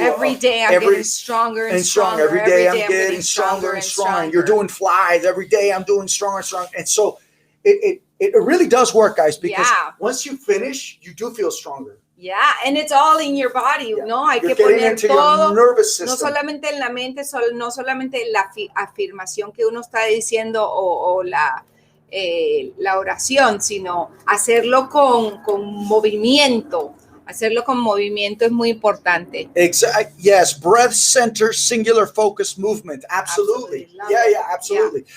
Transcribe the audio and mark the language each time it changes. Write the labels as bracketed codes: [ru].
[en] every day I'm getting stronger and stronger. Every day I'm getting stronger and stronger. You're doing flies every day. I'm doing stronger and stronger. And so it really does work, guys, because once you finish, you do feel stronger. Yeah, and it's all in your body. [es] No, hay que poner todo, [en] your nervous system. [es] No solamente en la mente, no solamente la afirmación que uno está diciendo o la oración, sino hacerlo con movimiento. Hacerlo con movimiento es muy importante. [en] Yes, breath center, singular focus movement. Absolutely. Absolutely.